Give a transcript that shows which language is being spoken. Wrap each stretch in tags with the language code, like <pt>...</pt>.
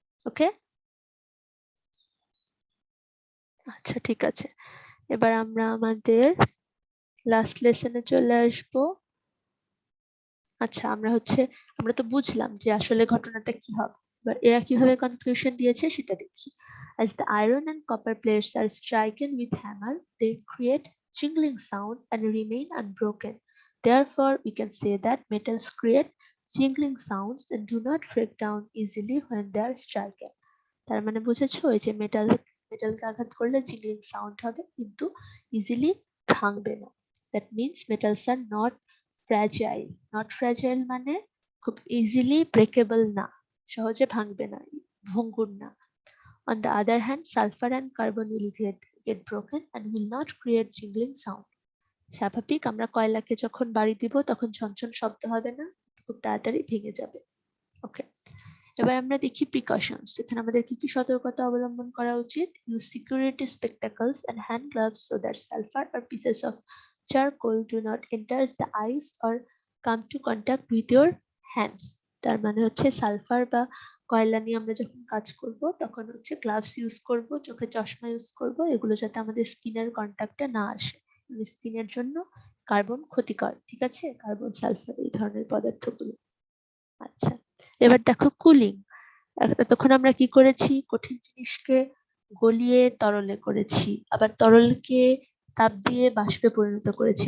<bn>ওকে, আচ্ছা ঠিক আছে। এবার আমরা আমাদের লাস্ট লেসনে চলে আসবো। আচ্ছা, আমরা তো বুঝলাম যে আসলে ঘটনাটা কি হবে। এবার এরা কিভাবে কনক্লুশন দিয়েছে সেটা দেখি।</bn> <en>As the iron and copper plates are stricken with hammer, they create jingling sound and remain unbroken. Therefore, we can say that metals create jingling sounds and do not break down easily when they are striken.</en> <bn>তার মানে বুঝেছো, এই যে মেটালকে আঘাত করলে জিংলিং sound হবে, কিন্তু easily ভাঙবে না।</bn> <en>that means metals are not fragile</en> <bn>মানে খুব ইজিলি ব্রেকেবল না, সহজে ভাঙবে না, ভঙ্গুর না।</bn> <en>On the other hand, sulfur and carbon will get broken and will not create jingling sound.</en> <bn>স্বাভাবিক, আমরা কয়লাকে যখন বাড়ি দিব তখন ঝনঝন শব্দ হবে না, খুব তাড়াতাড়ি ভেঙে যাবে। ওকে, এবার আমরা দেখি প্রিকশনস। এখানে আমাদের কি কি সতর্কতা অবলম্বন করা উচিত?</bn> <en>Use security spectacles and hand gloves so that sulphur or pieces of charcoal do not enter the eyes or come to contact with your hands.</en> <bn>তার মানে হচ্ছে সালফার বা কয়লা নিয়ে আমরা যখন কাজ করব তখন হচ্ছে গ্লাভস ইউজ করব, চোখে চশমা ইউজ করব, এগুলো যাতে আমাদের স্কিনের কন্ট্যাক্টে না আসে। স্কিনের জন্য কার্বন ক্ষতিকর, ঠিক আছে, কার্বন সালফার এই ধরনের পদার্থগুলো। আচ্ছা, এবার দেখো কুলিং। তখন আমরা কি করেছি, কঠিন জিনিসকে গলিয়ে তরলে করেছি, আবার তরলকে তাপ দিয়ে বাষ্পে পরিণত করেছি।</bn>